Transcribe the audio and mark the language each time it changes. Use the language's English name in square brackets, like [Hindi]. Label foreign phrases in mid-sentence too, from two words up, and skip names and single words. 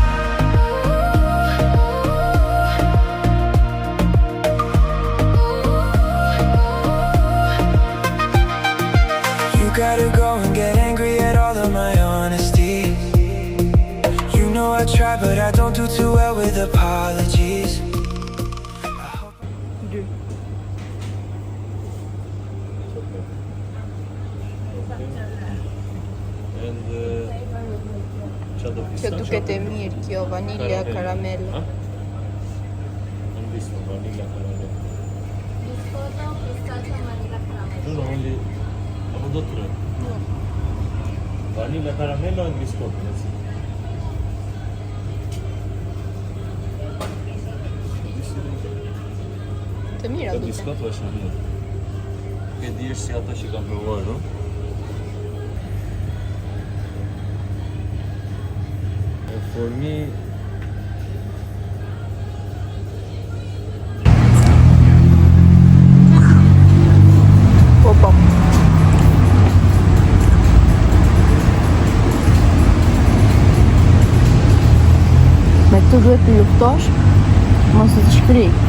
[English] You gotta go and get angry at all of my honesty. You know I try, but I don't do too well with apologies. [Albanian] Që duket e mirë kjo, vanilja, karamella. [Italian] Non visto vanilla caramella. Biscotto, pistacchio, vanilla caramella. No, only avevo dato tre. No. Vanilla caramella e biscotto. [Albanian] Të mira duket. Biscotto është mirë. Ke dish si ato që kam provuar, no? [English] For me, [Albanian] Po. Me këtu duhet të luftosh, mos të shkri.